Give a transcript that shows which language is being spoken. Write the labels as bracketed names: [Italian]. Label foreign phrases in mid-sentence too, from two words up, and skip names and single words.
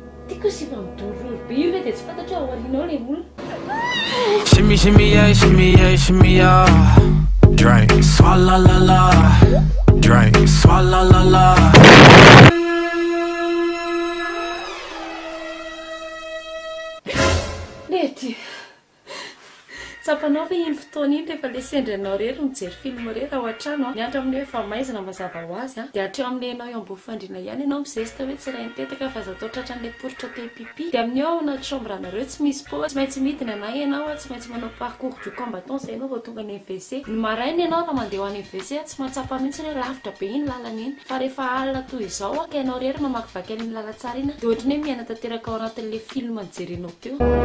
[Malagasy] tiako sy mamidorory be io ve dia tsy fantatra ao aorianao le olona. [English] Shimmy, shimmy, yeah, shimmy, yeah, shimmy, yeah. Drink, swalla la la. Drink, swalla la la. [Malagasy] Lety tsapanao ve iny fotoana iny rehefa le sendranao rery mijery film rery ao an-trano niantra amin'ny hoe fa maizina mazava ho azy dia hatreo amin'le anao eo ambony fandriana ihany ianao mizesta hoe tsy raha nitetaka fa zatao tratran'le poritra te pipi dia amin'ny ao anaty chambre anareo tsy misy po tsy maintsy midina na ianao tsy maintsy manao [French] parcours du combattant [Malagasy] zay ianao vao tonga ny WC ny maraina ianao raha mandeha ho any WC tsy mahatsapa mihitsy hoe lavitra be iny lalana iny fa rehefa alina toy izao ka ianao rery mamakivaky an'iny lala tsara iny dia ohatrany hoe miaina tanteraka ao anatin'le film nijerenao teo.